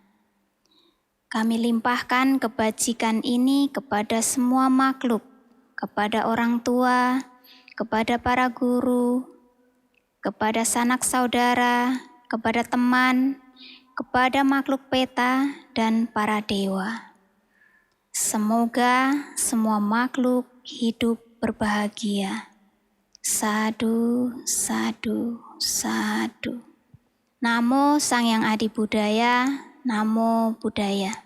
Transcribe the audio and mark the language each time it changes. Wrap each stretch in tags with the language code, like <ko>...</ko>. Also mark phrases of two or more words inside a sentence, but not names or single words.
<id>Kami limpahkan kebajikan ini kepada semua makhluk, kepada orang tua, kepada para guru, kepada sanak saudara, kepada teman, kepada makhluk peta, dan para dewa. Semoga semua makhluk hidup berbahagia.</id> <pi>Sadhu, sadhu, sadhu. Namo Sang Hyang Adi Budaya, Namo Buddhaya.</pi>